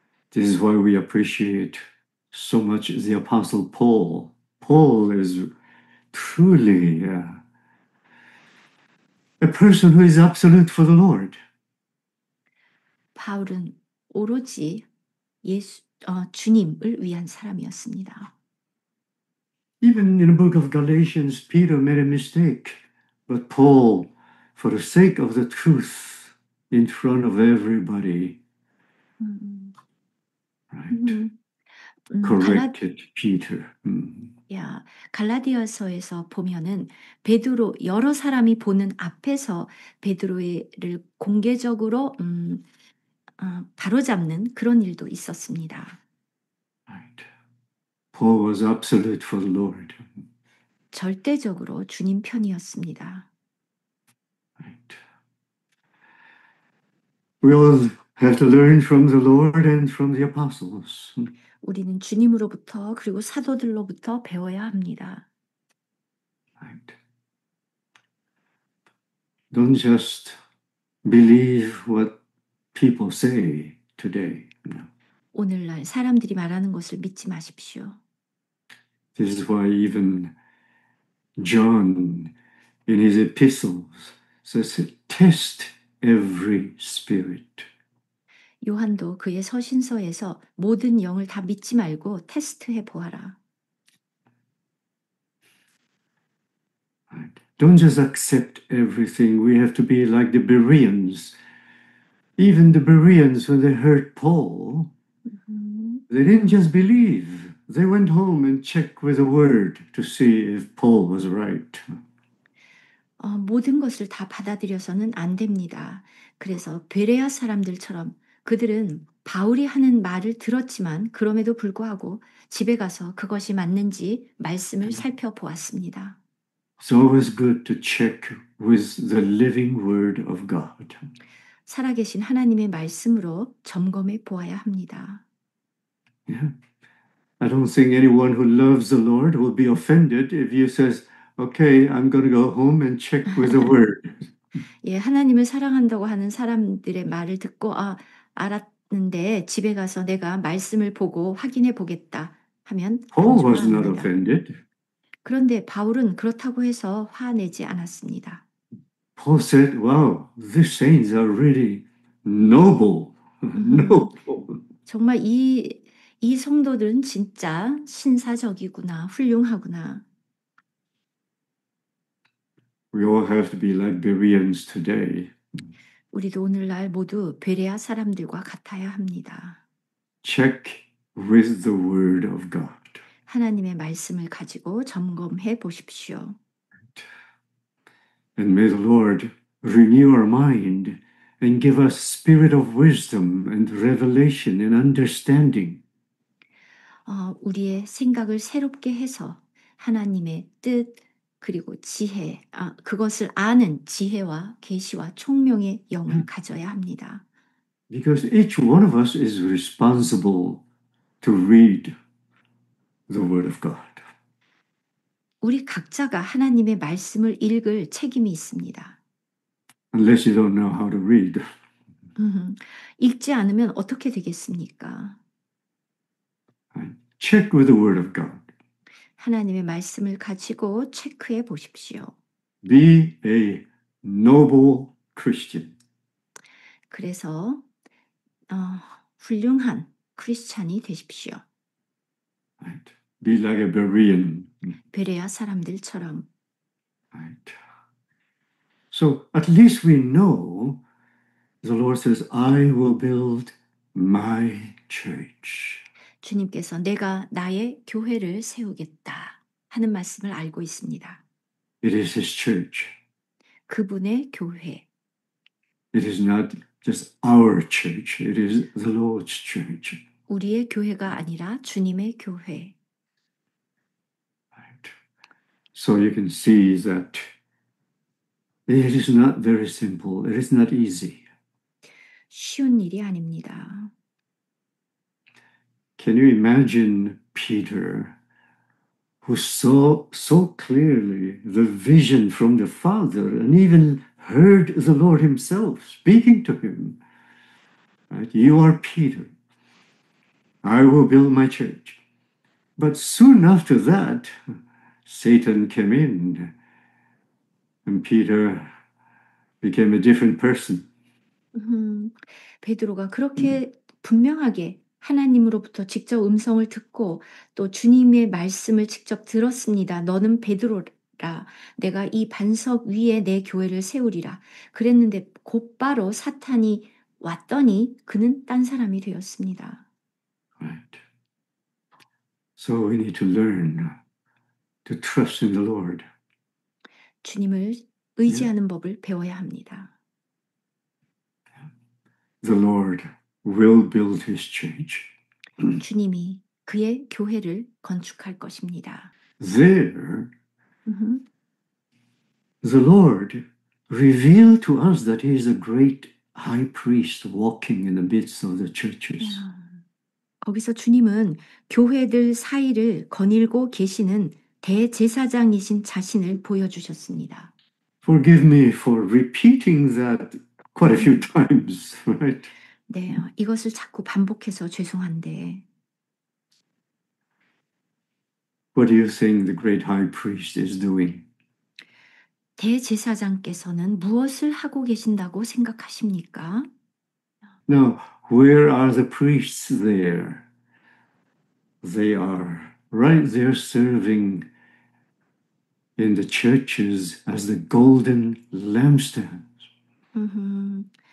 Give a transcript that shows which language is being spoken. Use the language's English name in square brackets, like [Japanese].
[English] This is why we appreciate so much the Apostle Paul. Paul is truly a person who is absolute for the Lord. [Korean] 바울은 오로지 주님을 위한 사람이었습니다. [English] Even in the book of Galatians, Peter made a mistake. But Paul, for the sake of the truth in front of everybody, right, corrected Peter. [Korean] 갈라디아서에서 보면은 베드로 여러 사람이 보는 앞에서 베드로를 공개적으로 바로잡는 그런 일도 있었습니다. [English] Right. Paul was absolute for the Lord. [Korean] 절대적으로 주님 편이었습니다. [English] Right. We all have to learn from the Lord and from the apostles. [Korean] 우리는 주님으로부터 그리고 사도들로부터 배워야 합니다. [English] Right. Don't just believe what people say today. [Korean] 오늘날 사람들이 말하는 것을 믿지 마십시오. [English] This is why even John in his epistles says, test every spirit. [Korean] 요한도 그의 서신서에서 모든 영을 다 믿지 말고 테스트해 보아라. [English] Right. Don't just accept everything. We have to be like the Bereans. Even the Bereans, when they heard Paul, they didn't just believe. They went home and checked with the word to see if Paul was right. [Korean] 모든 것을 다 받아들여서는 안 됩니다. 그래서 베레아 사람들처럼 그들은 바울이 하는 말을 들었지만 그럼에도 불구하고 집에 가서 그것이 맞는지 말씀을 살펴보았습니다. [English] It's always good to check with the living word of God. [Korean] 살아계신 하나님의 말씀으로 점검해 보아야 합니다. [English] Yeah. I don't think anyone who loves the Lord will be offended if you says, okay, I'm going to go home and check with the word. [Korean] 예, 하나님을 사랑한다고 하는 사람들의 말을 듣고 알았는데 집에 가서 내가 말씀을 보고 확인해 보겠다 하면 [English] Paul was not [Korean] 불효합니다. [English] offended. [Korean] 그런데 바울은 그렇다고 해서 화내지 않았습니다. [English] Paul said, wow, these saints are really noble. noble. [Korean] 정말 이 성도들은 진짜 신사적이구나, 훌륭하구나. [English] We all have to be like Bereans today. [Korean] 우리도 오늘날 모두 베레아 사람들과 같아야 합니다. [English] Check with the word of God. [Korean] 하나님의 말씀을 가지고 점검해 보십시오. [English] And may the Lord renew our mind and give us spirit of wisdom and revelation and understanding. [Korean] 우리의 생각을 새롭게 해서 하나님의 뜻 그리고 지혜, 그것을 아는 지혜와 계시와 총명의 영을 가져야 합니다. [English] Because each one of us is responsible to read the Word of God. [Korean] 우리 각자가 하나님의 말씀을 읽을 책임이 있습니다. [English] Unless you don't know how to read. [Korean] 읽지 않으면 어떻게 되겠습니까? [English] Check with the Word of God. [Korean] 하나님의 말씀을 가지고 체크해 보십시오. [English] Be a noble Christian. [Korean] 그래서 훌륭한 크리스찬이 되십시오. [English] Right? Be like a Berean. [Korean] 베레아 사람들처럼. [English] Right? So at least we know the Lord says, I will build my church. [Korean] 주님께서 내가 나의 교회를 세우겠다 하는 말씀을 알고 있습니다. [English] It is His church. [Korean] 그분의 교회. [English] It is not just our church. It is the Lord's church. [Korean] 우리의 교회가 아니라 주님의 교회. [English] Right. So you can see that it is not very simple. It is not easy. [Korean] 쉬운 일이 아닙니다. [English] Can you imagine Peter, who saw so clearly the vision from the Father and even heard the Lord Himself speaking to him? Right? You are Peter. I will build my church. But soon after that, Satan came in, and Peter became a different person. [Korean] 베드로가 그렇게 분명하게 하나님으로부터 직접 음성을 듣고 또 주님의 말씀을 직접 들었습니다. 너는 베드로라. 내가 이 반석 위에 내 교회를 세우리라. 그랬는데 곧바로 사탄이 왔더니 그는 딴 사람이 되었습니다. [English] Right. So we need to learn to trust in the Lord. [Korean] 주님을 의지하는 법을 배워야 합니다. [English] The Lord will build His church. [Korean] 주님이 그의 교회를 건축할 것입니다. [English] There, the Lord revealed to us that He is a great high priest walking in the midst of the churches. [Korean] 거기서 주님은 교회들 사이를 거닐고 계시는 대제사장이신 자신을 보여주셨습니다. [English] Forgive me for repeating that quite a few times, right? [Korean] 네, 이것을 자꾸 반복해서 죄송한데 [English] What do you think the great high priest is doing? [Korean] 대제사장께서는 무엇을 하고 계신다고 생각하십니까? [English] Now, where are the priests there? They are right there serving in the churches as the golden lampstands.